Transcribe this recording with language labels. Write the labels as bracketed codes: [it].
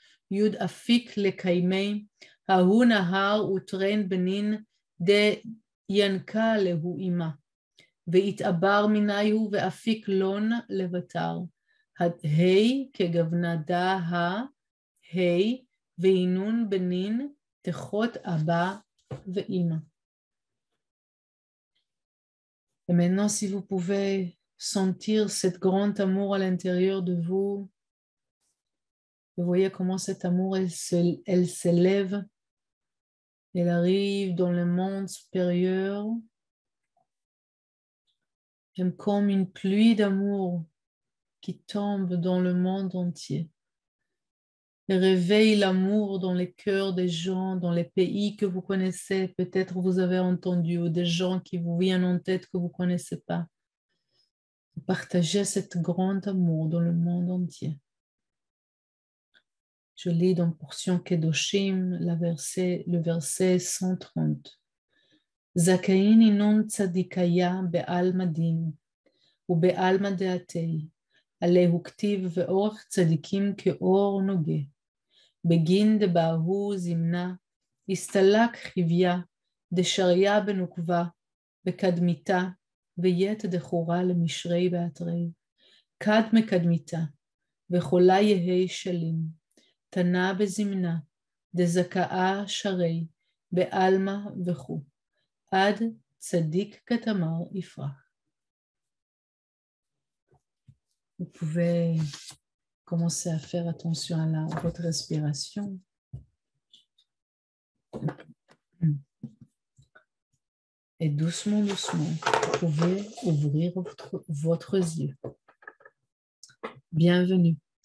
[arc] יוד אפיק לקיימי, ההוא נהר וטרן בנין ינקה להו אימה. והתעבר מיניהו ואפיק לון לבטר. ה' כגוונדה ה' ואינון בנין תחות אבא ואימא. [fr] Et maintenant, si vous pouvez sentir cet grand amour à l'intérieur de vous, vous voyez comment cet amour, elle s'élève, elle arrive dans le monde supérieur, comme une pluie d'amour qui tombe dans le monde entier. Et réveille l'amour dans les cœurs des gens, dans les pays que vous connaissez, peut-être vous avez entendu, ou des gens qui vous viennent en tête que vous ne connaissez pas. Partagez cet grand amour dans le monde entier. Je lis dans portion Kedoshim, le verset 130. [arc] Zakain inun tzadikaya be'alma din, ou be'alma de'atei, עליהו כתיב ואורך צדיקים כאור נוגה, בגין דבהו זמנה הסתלק חיביה, דשריה בנוקבה, בקדמיתה, ויית דחורה למשרי באתרי, כד מקדמיתה, וחולה יהי שלים, תנה בזמנה, דזכאה שרי, בעלמה וכו, עד צדיק כתמר יפרח. [fr] Vous pouvez commencer à faire attention à votre respiration. Et doucement, doucement, vous pouvez ouvrir votre yeux. Bienvenue.